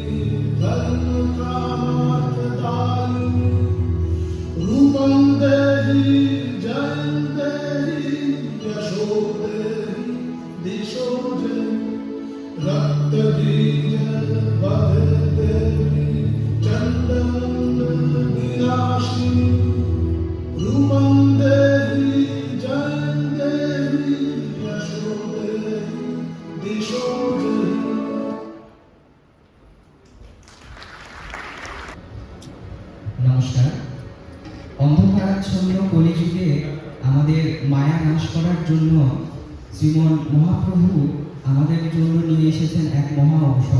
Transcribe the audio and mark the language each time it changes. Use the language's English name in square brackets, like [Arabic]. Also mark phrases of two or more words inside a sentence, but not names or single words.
[Sanskrit] धर्मकामार्थदायिनी रूपं देहि जयं देहि यशो देहि दिशो जयि रक्तबीज वदे देवी चण्डमुण्डविनाशिनी रूपं देहि जयं देहि यशो देहि दिशो जयि [Bangla] নমস্কার। অন্ধকারাচ্ছন্ন কলিযুগে আমাদের মায়া নাশ করার জন্য শ্রীমন মহাপ্রভু আমাদের জন্য নিয়ে এসেছেন এক মহা ঔষধ।